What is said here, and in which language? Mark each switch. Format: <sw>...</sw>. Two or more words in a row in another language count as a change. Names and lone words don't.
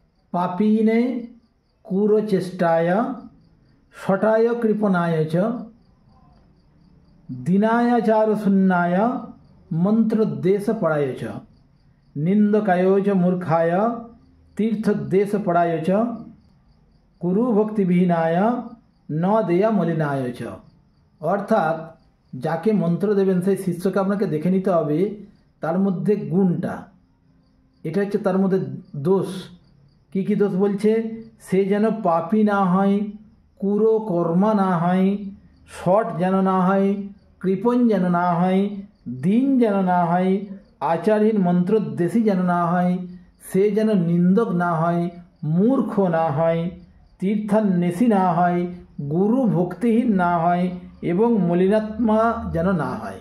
<sa>पापीने कूरचेष्टाय शटाय कृपणाय च दीनायाचारशून्याय मंत्रोद्देशपराय च निंदकाय च मूर्खाय तीर्थोद्देशपराय च कुरुभक्तिविहीनाय न देया मलिनाय च।</sa> <bn>অর্থাৎ যাকে মন্ত্র দেবেন সেই শিষ্যকে আপনাকে দেখে নিতে হবে তার মধ্যে গুণটা, এটা হচ্ছে তার মধ্যে দোষ। কি কি দোষ বলছে? সে যেন পাপী না হয়, কুরো কর্মা না হয়, শট যেন না হয়, কৃপণ যেন না হয়, দিন যেন না হয়, আচারহীন মন্ত্রোদ্দেশী যেন না হয়, সে যেন নিন্দক না হয়, মূর্খ না হয়, তীর্থান্বেষী না হয়, গুরু ভক্তিহীন না হয় এবং মলিনাত্মা যেন না হয়।</bn>